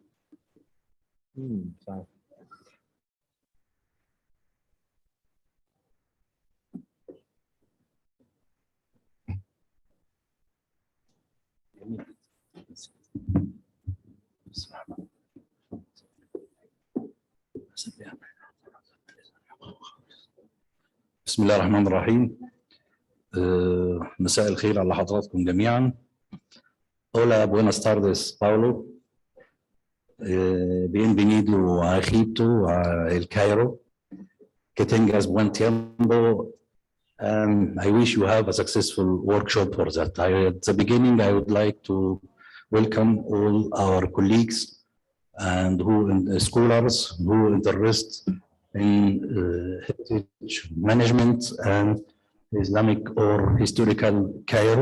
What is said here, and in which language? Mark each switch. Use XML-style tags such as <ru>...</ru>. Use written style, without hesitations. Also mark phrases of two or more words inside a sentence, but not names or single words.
<ar>مش عارف. جميل. بسم الله الرحمن الرحيم. مساء الخير على حضراتكم جميعا.</ar> <es>Hola, buenas tardes, Paulo. Bienvenido a Egipto, a El Cairo. Que tengas buen tiempo.</es> <en>I wish you have a successful workshop for that. At the beginning, I would like to welcome all our colleagues and scholars who are interested in heritage management and Islamic or historical Cairo.</en>